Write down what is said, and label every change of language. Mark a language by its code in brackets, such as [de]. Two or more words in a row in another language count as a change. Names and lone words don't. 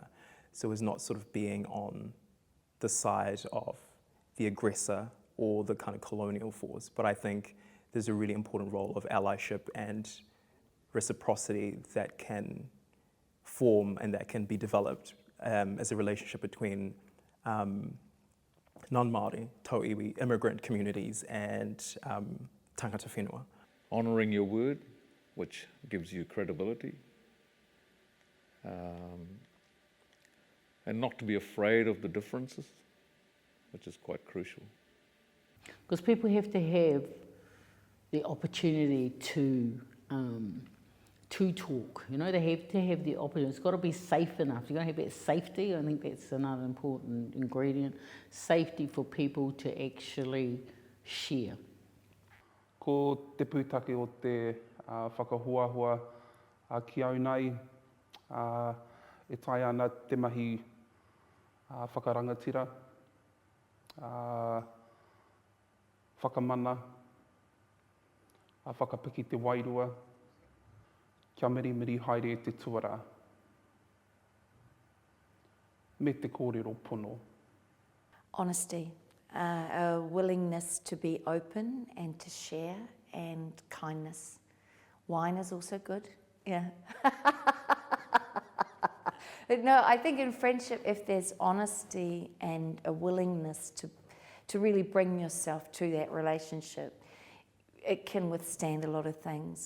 [en] So as not sort of being on the side of the aggressor or the kind of colonial force. But I think there's a really important role of allyship and reciprocity that can form and that can be developed as a relationship between non-Māori, tauiwi, immigrant communities and [mi] tangata whenua. [en] Honouring your word, which gives you credibility. And not to be afraid of the differences, which is quite crucial. Because people have to have the opportunity to talk, you know, they have to have the opportunity. It's got to be safe enough. You've got to have that safety. I think that's another important ingredient. Safety for people to actually share. [mi] Ko te pūtake o te whakahuahua ki au nei, e tai ana te mahi whakarangatira, whakamana, whakapiki te wairua, kia mirimiri haere te tuara, me te kōrero pono. [en] Honesty, a willingness to be open and to share, and kindness. Wine is also good, yeah. No, I think in friendship, if there's honesty and a willingness to really bring yourself to that relationship, it can withstand a lot of things.